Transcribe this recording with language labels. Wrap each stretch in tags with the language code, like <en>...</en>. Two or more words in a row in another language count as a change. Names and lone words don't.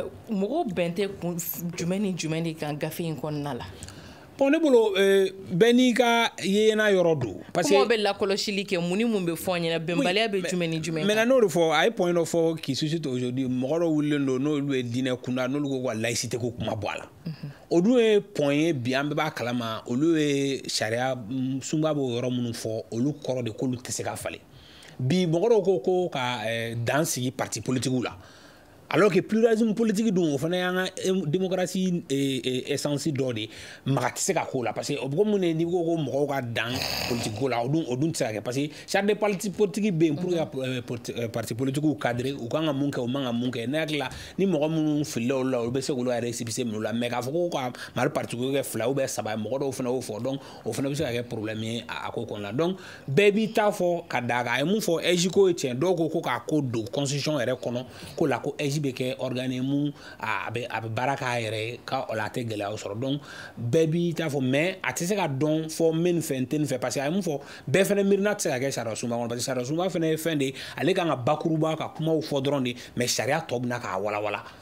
<bm>mɔgɔw bɛn tɛ jumɛn ni jumɛn de kan gafe in kɔnɔna la bon ne bolo bɛɛ n'i ka yeyena yɔrɔ don</bm> <fr>parce que</fr> <bm>kuma bɛ lakɔlɔsili kɛ mun ni mun bɛ fɔ ɲɛna bɛnbaliya bɛ jumɛn ni jumɛn maintenant n'o de fɔ a ye point dɔ fɔ</bm> <fr>qui suscite aujourd'hui</fr> <bm>mɔgɔ dɔw wulilen don n'olu ye diinɛ kunda n'olu ko ka laïcité ko kuma bɔ a la o dun ye point ye bi an bɛɛ b'a kalama olu ye sariya sunba b'o yɔrɔ minnu fɔ olu kɔrɔ de k'olu tɛ se ka falen bi mɔgɔ dɔw ko ka dan sigi</bm> <fr>parti politiques</fr> <bm>la</bm> <fr>alors que pluralisme politique</fr> <bm>dun o fana y'an ka</bm> <fr>démocratie essence</fr> <bm>dɔ de maga tɛ se ka k'o la</bm> <fr>parce que</fr> <bm>o bɛ ko mun de n'i ko ko mɔgɔw ka dan politique ko la o dun tɛ se ka kɛ</bm> <fr>parce que charte de parti politique</fr> <bm>bɛ yen</bm> <fr>pour que parti politiques cadrer</fr> <bm>u kan ka mun kɛ u man ka mun kɛ ne hakili la ni mɔgɔ minnu filila olu la olu bɛ se k'olu yɛrɛ récépissé minɛ o la mais k'a fɔ ko ka Mali parti ko kɛ 2</bm> <fr>ou bien</fr> <bm>3 mɔgɔ dɔw fana y'o fɔ donc o fana bɛ se ka kɛ problème ye a ko kɔnɔna donc bɛɛ b'i ta fɔ ka d'a kan a ye mun fɔ EJ ko ye tiɲɛ dɔw ko k'a ko don constitution yɛrɛ kɔnɔ ko la ko EJ bɛ kɛ organisme a bɛ baara k'a yɛrɛ ye ka o la a tɛ gɛlɛyaw sɔrɔ donc bɛɛ b'i ta fɔ mais a tɛ se ka dɔn fɔ n bɛ nin fɛ n tɛ nin fɛ</bm> <fr>parce que</fr> <bm>a ye mun fɔ bɛɛ fana miirina tɛ se ka kɛ sariya sunba kɔnɔ</bm> <fr>parce que</fr> <bm>sariya sunba fana ye fɛn de ye ale kan ka bakuruba ka kumaw fɔ dɔrɔn de mais sariya tɔ bɛna k'a walawala</bm>